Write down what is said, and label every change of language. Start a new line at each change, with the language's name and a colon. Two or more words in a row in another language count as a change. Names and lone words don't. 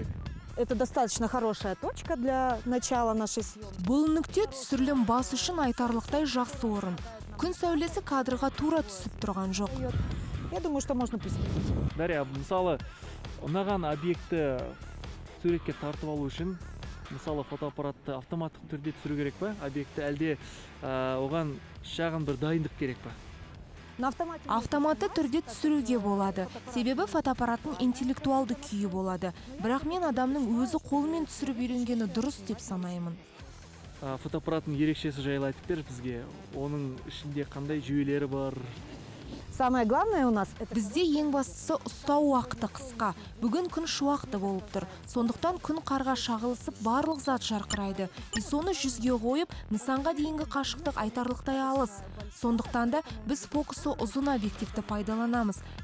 Russian: Это достаточно хорошая точка для начала нашей съемки.
Kazakh: Бұл нүкте түсірілім бас үшін айтарлықтай жақсы орын. Күн сәулесі кадрға тура түсіп тұрған жоқ.
Russian: Я думаю, что можно приступить.
Kazakh: Дарья, мысалы, ұнаған объекті суретке тартып алу үшін, мысалы, фотоаппаратты автоматтық түрде түсіру керек па? Объекті әлде оған шағын бір дайындық керек па? Автоматты түрде түсіруге болады. Себебі фотоаппараттың интеллектуалды күйі болады. Бірақ мен адамның өзі қолымен түсіріп үйренгені дұрыс деп санаймын. Фотоаппараттың ерекшесі жайлы айтып бер бізге. Оның ішінде қандай жүйелері бар?
Russian: Самое главное у нас это...
Kazakh: Бізде ең бастысы ұстау уақыты қысқа. Бүгін күн шуақты болып тұр. Сондықтан күн қарға шағылысып барлық зат жарқырайды. Соны жүзге қойып, нысанға дейінгі қашықтық айтарлықтай алыс. Сондықтан да біз фокусы ұзын объективті пайдаланамыз.